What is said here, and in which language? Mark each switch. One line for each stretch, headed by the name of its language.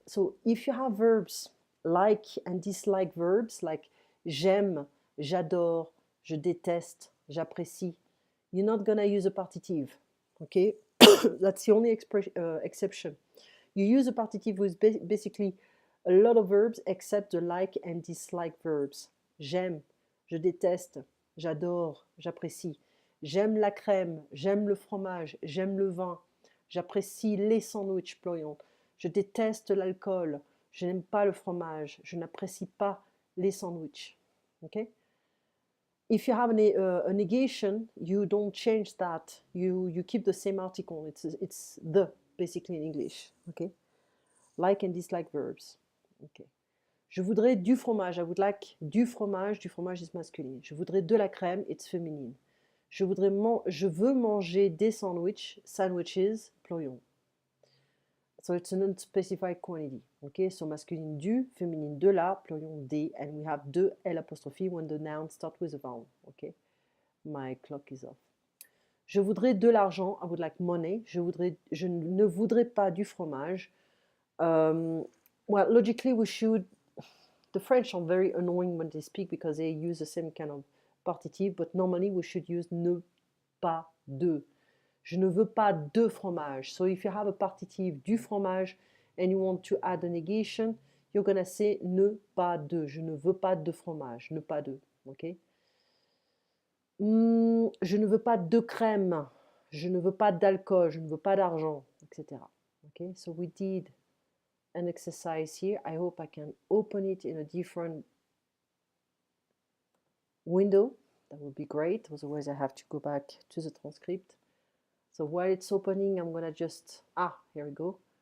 English: So if you have verbs like and dislike verbs, like
French: j'aime, j'adore, je déteste, j'apprécie,
English: you're not going to use a partitive. Okay? That's the only exception. You use a partitive with basically a lot of verbs except the like and dislike verbs.
French: J'aime, je déteste, j'adore, j'apprécie. J'aime la crème, j'aime le fromage, j'aime le vin, j'apprécie les sandwichs ployants. Je déteste l'alcool, je n'aime pas le fromage, je n'apprécie pas les sandwichs.
English: Okay? If you have a negation, you don't change that. You keep the same article. It's the, basically in English. Okay? Like and dislike verbs. Okay.
French: Je voudrais du fromage.
English: I would like du fromage.
French: Du fromage
English: is masculine.
French: Je voudrais de la crème. It's féminine. Je veux manger des sandwiches,
English: plural. So it's an unspecified quantity. Okay, so masculine du, féminine de la, plural des, and we have de L apostrophe when the noun starts with a vowel. Okay, my clock is off.
French: Je voudrais de l'argent.
English: I would like money.
French: Je ne voudrais pas du fromage.
English: Well, logically, we should. The French are very annoying when they speak because they use the same kind of partitive, but normally we should use ne pas de.
French: Je ne veux pas de fromage.
English: So if you have a partitive du fromage, and you want to add a negation, you're gonna say ne pas de.
French: Je ne veux pas de fromage. Ne pas de. Okay? Je ne veux pas de crème. Je ne veux pas d'alcool. Je ne veux pas d'argent, etc.
English: Okay? So we did an exercise here. I hope I can open it in a different window. That would be great. Otherwise, I have to go back to the transcript. So while it's opening, I'm gonna just here we go.